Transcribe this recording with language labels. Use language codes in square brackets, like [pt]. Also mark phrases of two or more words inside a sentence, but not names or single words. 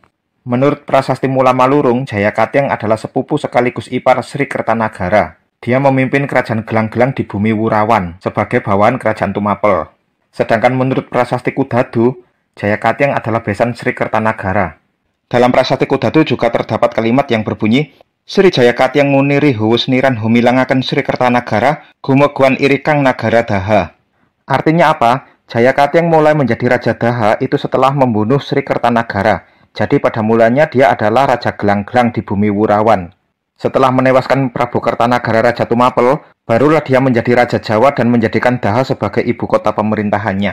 [id] Menurut Prasasti Mula Malurung, Jayakatyeng adalah sepupu sekaligus ipar Sri Kertanagara. Dia memimpin kerajaan gelang-gelang di bumi Wurawan sebagai bawahan Kerajaan Tumapel. Sedangkan menurut Prasasti Kudadu, Jayakatyeng adalah besan Sri Kertanagara. Dalam Prasasti Kudadu juga terdapat kalimat yang berbunyi, [kaw] Sri Jayakatyeng nguniri huwusniran humilangaken Sri Kertanagara gumeguan irikang nagara Daha. [id] Artinya apa? Jayakatyeng mulai menjadi Raja Daha itu setelah membunuh Sri Kertanagara. Jadi pada mulanya dia adalah Raja Gelang-gelang di bumi Wurawan. Setelah menewaskan Prabu Kertanagara Raja Tumapel, barulah dia menjadi Raja Jawa dan menjadikan Daha sebagai ibu kota pemerintahannya.